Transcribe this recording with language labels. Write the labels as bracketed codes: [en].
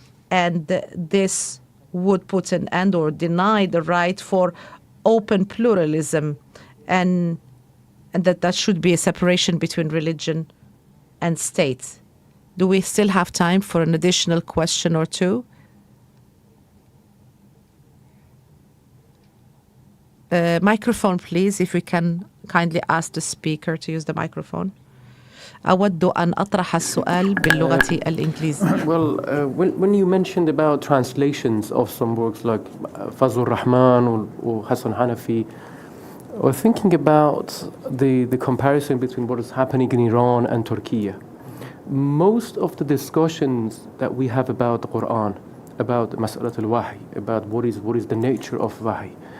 [en] And this would put an end or deny the right for open pluralism, and that should be a separation between religion and state. Do we still have time for an additional question or two? Microphone, please, if we can kindly ask the speaker to use the microphone. [ar] أود أن أطرح السؤال باللغة الإنجليزية. [en] Well, when you mentioned about translations of some works like Fazlur Rahman or Hassan Hanafi, or thinking about the comparison between what is happening in Iran and Turkey, most of the discussions that we have about the Quran, about Mas'alat al-Wahy, about what is the nature of Wahy,